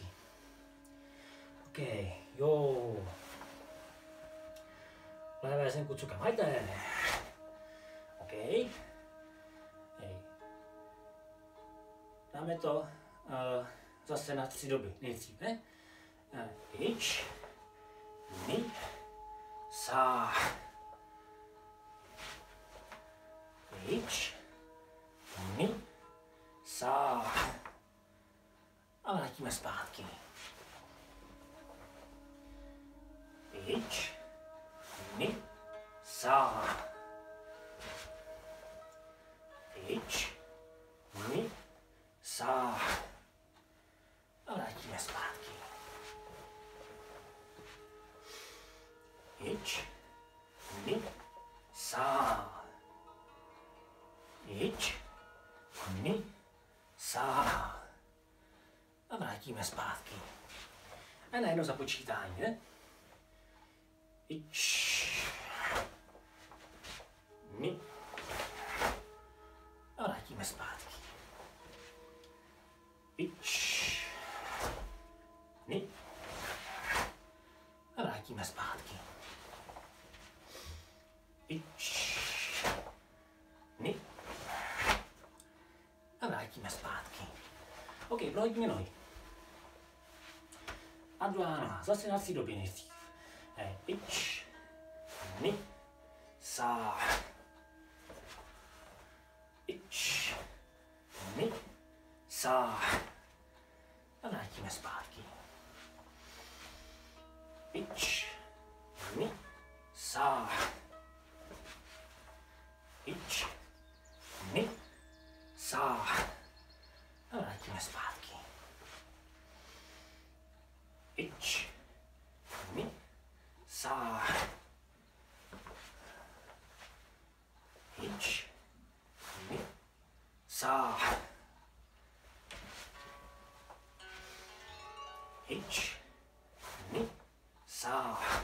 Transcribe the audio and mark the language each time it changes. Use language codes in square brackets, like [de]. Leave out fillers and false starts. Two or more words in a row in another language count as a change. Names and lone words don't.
[cs] OK, jo. Levé zemku cukám, hajte. OK. Hej. Dáme to zase na 3 doby, nejdřív, ne? [ja] いち、に、さん. いち、に、さん. [cs] A vrátíme zpátky. [ja] いち、に、さん. いち、に、さん. [cs] A vrátíme zpátky. [ja] いち、に、さん. いち、に、さん. [cs] A vrátíme zpátky. A najednou započítání, ne? [ja] いち、に. [cs] A vrátíme zpátky. [ja] いち、に. [cs] A vrátíme zpátky. [ja] いち、に. [cs] A vrátíme zpátky. OK, prohodíme nohy. A druhá noha, zase na 3 doby nejdřív. [ja] いち、に、さん. いち、に、さん. [cs] A vrátíme zpátky. [ja] いち、に、さん. いち、に、さん. [cs] A vrátíme zpátky. [ja] いち、に、さん. いち、に、さん. いち、に、さん.